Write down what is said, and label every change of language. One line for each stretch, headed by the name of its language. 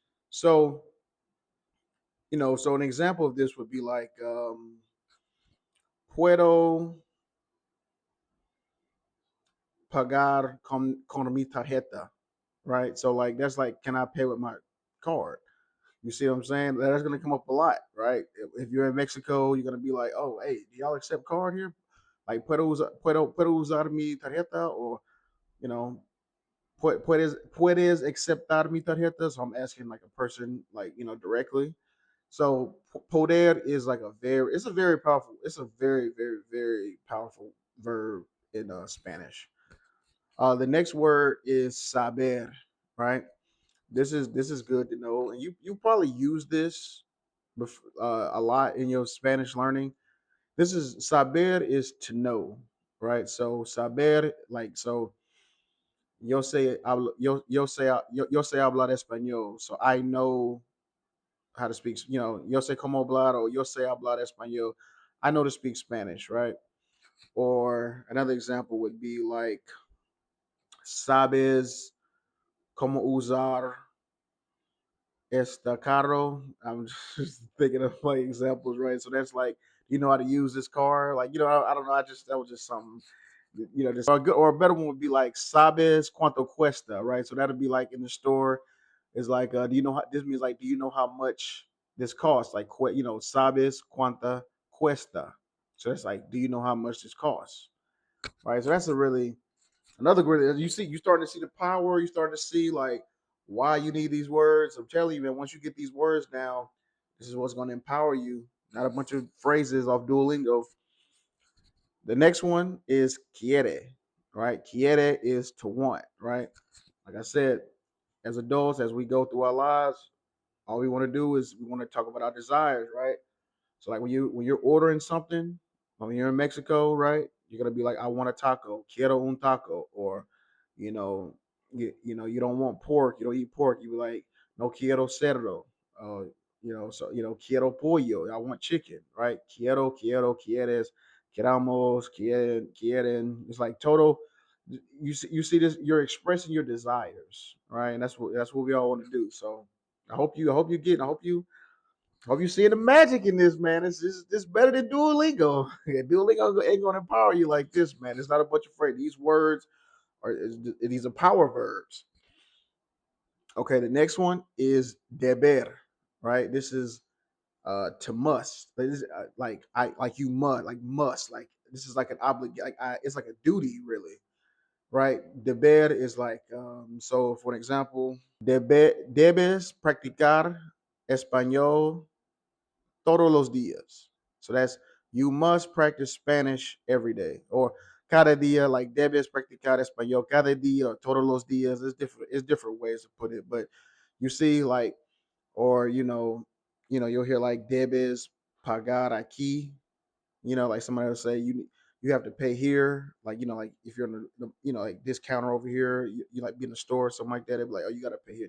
English: So so an example of this would be like
Spanish: puedo pagar con mi tarjeta,
English: right? So like that's like, can I pay with my card? You see what I'm saying? That's gonna come up a lot, right? If you're in Mexico, you're gonna be like, oh, hey, do y'all accept card here?
Spanish: Like puedo usar mi tarjeta,
English: or you know,
Spanish: puedes aceptar mi tarjeta.
English: So I'm asking like a person, like directly. So poder is like it's a very very very powerful verb in Spanish. The next word is saber, right? This is good to know, and you probably use this a lot in your Spanish learning. This is saber is to know, right? So saber, like so,
Spanish: yo sé hablar español,
English: so I know how to speak.
Spanish: Yo sé cómo hablar, or yo sé hablar español.
English: I know to speak Spanish, right? Or another example would be like
Spanish: sabes cómo usar Estacado.
English: I'm just thinking of like examples, right? So that's like, you know how to use this car? Like, I don't know. That was just something, just or a better one would be like,
Spanish: sabes cuánto cuesta,
English: right? So that'd be like in the store. It's like, do you know how this means? Like, do you know how much this costs?
Spanish: Like, sabes cuánta cuesta.
English: So that's like, do you know how much this costs? Right. So that's a really another great. You starting to see the power. You starting to see like why you need these words. I'm telling you, man. Once you get these words down, this is what's going to empower you. Not a bunch of phrases off Duolingo. The next one is quiere, right? Quiere is to want, right? Like I said, as adults, as we go through our lives, all we want to do is we want to talk about our desires, right? So like when you're ordering something, when you're in Mexico, right? You're gonna be like, I want a taco,
Spanish: quiero un taco,
English: or you know, you don't want pork, you don't eat pork. You be like,
Spanish: no quiero cerdo,
English: uh, so
Spanish: quiero pollo,
English: I want chicken, right?
Spanish: Quiero, quieres, queramos, quieren.
English: It's like total. You see this. You're expressing your desires, right? And that's what we all want to do. So I hope you see the magic in this, man. It's better than Duolingo. Duolingo ain't gonna empower you like this, man. It's not a bunch of phrases. These words these are power verbs. Okay, the next one is deber, right? This is to must. This is, like I like you must like this is like an obligation. It's like a duty, really, right? Deber is like so. For an example,
Spanish: debes practicar español todos los días.
English: So that's you must practice Spanish every day.
Spanish: Or cada día, like debes practicar español cada día or todos los días.
English: It's different ways to put it. But you see, like, or you'll hear like
Spanish: debes pagar aquí.
English: Like somebody will say you have to pay here. Like, like if you're in like this counter over here, you like be in the store or something like that. They'll be like, oh, you gotta pay here.